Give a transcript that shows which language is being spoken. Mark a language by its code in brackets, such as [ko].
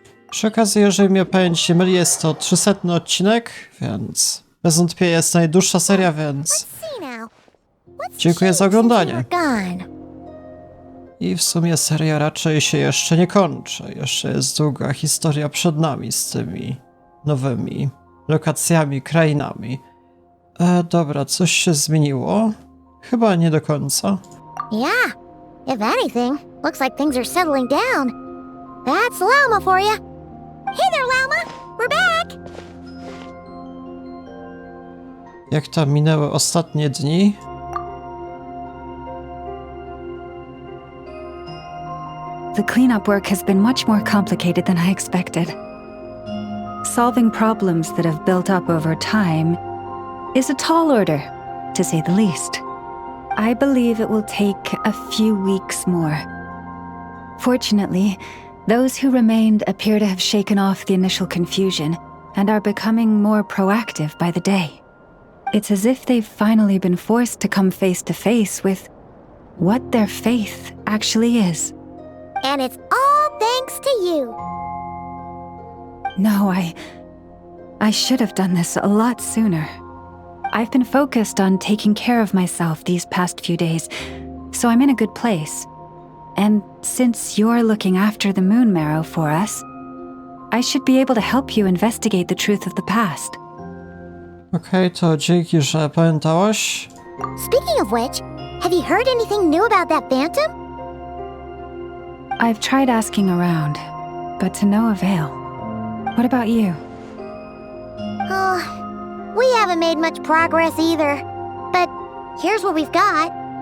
[pl] Przy okazji, jeżeli mnie pamięć nie myli, jest to 300 odcinek, więc bez wątpienia jest najdłuższa seria, więc dziękuję za oglądanie. I w sumie seria raczej się jeszcze nie kończy. Jeszcze jest długa historia przed nami z tymi nowymi lokacjami, krainami. Dobra, coś się zmieniło? Chyba nie do końca. [en] Yeah, if anything, looks like things are settling down. That's Llama for you. Hey there, Llama! We're back! [pl] Jak tam minęły ostatnie dni? [en] The cleanup work has been much more complicated than I expected. Solving problems that have built up over time is a tall order, to say the least. I believe it will take a few weeks more. Fortunately, those who remained appear to have shaken off the initial confusion and are becoming more proactive by the day. It's as if they've finally been forced to come face to face with what their faith actually is. And it's all thanks to you. No, I should have done this a lot sooner. I've been focused on taking care of myself these past few days, so I'm in a good place. And since you're looking after the moon marrow for us, I should be able to help you investigate the truth of the past. [pl] Okej, to dzięki, że pamiętałaś. [en] Speaking of which, have you heard anything new about that phantom? I've tried asking around, but to no avail. What about you? Oh, we haven't made much progress either. But here's what we've got.